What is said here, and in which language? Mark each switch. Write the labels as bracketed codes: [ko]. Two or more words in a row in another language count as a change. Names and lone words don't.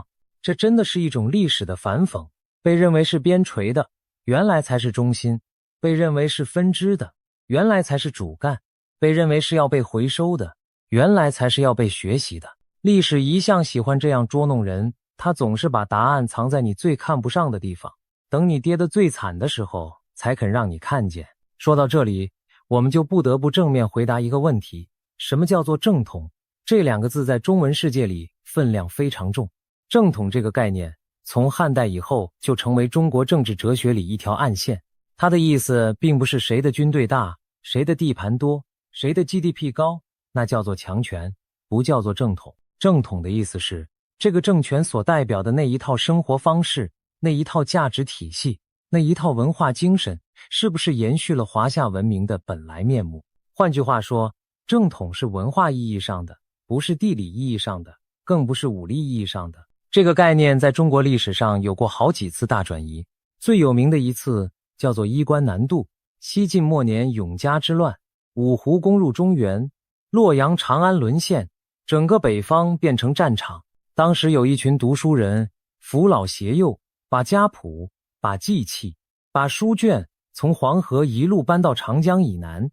[zh] 這真的是一種歷史的反諷，被認為是邊陲的，原來才是中心；被認為是分支的，原來才是主幹；被認為是要被回收的，原來才是要被學習的。歷史一向喜歡這樣捉弄人，它總是把答案藏在你最看不上的地方，等你跌得最慘的時候才肯讓你看見。說到這裡，我們就不得不正面回答一個問題：什麼叫做正統？這兩個字在中文世界裡分量非常重。正統這個概念從漢代以後就成為中國政治哲學裡一條暗線。它的意思並不是誰的軍隊大，誰的地盤多，誰的 GDP 高，那叫做強權，不叫做正統。正統的意思是，這個政權所代表的那一套生活方式，那一套價值體系，那一套文化精神，是不是延續了華夏文明的本來面目？換句話說，正統是文化意義上的，不是地理意義上的，更不是武力意義上的。這個概念在中國歷史上有過好幾次大轉移，最有名的一次叫做衣冠南渡。西晉末年永嘉之亂，五胡攻入中原，洛陽、長安淪陷，整個北方變成戰場。當時有一群讀書人扶老攜幼，把家譜、把祭器、把書卷從黃河一路搬到長江以南。